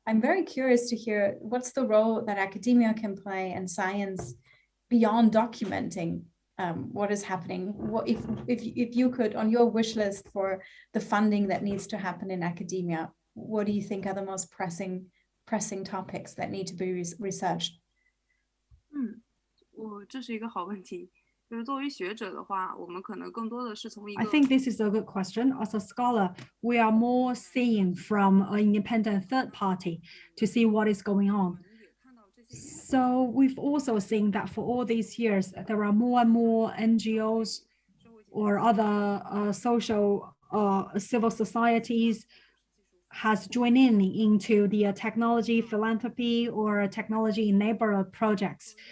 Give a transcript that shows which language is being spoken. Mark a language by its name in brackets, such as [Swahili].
[English] I'm very curious to hear what's the role that academia can play and science beyond documenting what is happening. What if you could, on your wish list for the funding that needs to happen in academia, what do you think are the most pressing topics that need to be researched? [Chinese] 这是一个好问题。就是作为学者的话，我们可能更多的是从一个 [English] I think this is a good question. As a scholar, we are more seeing from an independent third party to see what is going on. So we've also seen that for all these years, there are more and more NGOs or other social civil societies has joined into the technology philanthropy or technology enabler projects.